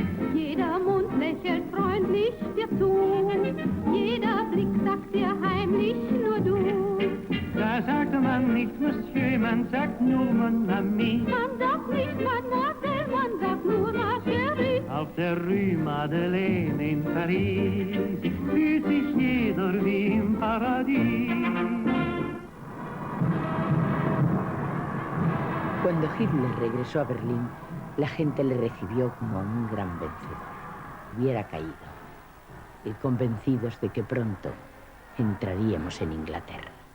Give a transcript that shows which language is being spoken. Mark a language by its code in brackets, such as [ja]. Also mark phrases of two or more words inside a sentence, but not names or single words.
[de] Jeder Mund lächelt freundlich dir zu, jeder Blick sagt dir heimlich nur du. Da sagt man nicht Monsieur, man sagt nur [fr] Mon Ami. [de] Man sagt nicht Mademoiselle, man sagt nur [fr] ma chérie. [de] Auf der Rue Madeleine in Paris, fühlt sich jeder wie im Paradies. [es] Cuando Hitler regresó a Berlín, la gente le recibió como un gran vencedor. Hubiera caído, y convencidos de que pronto entraríamos en Inglaterra.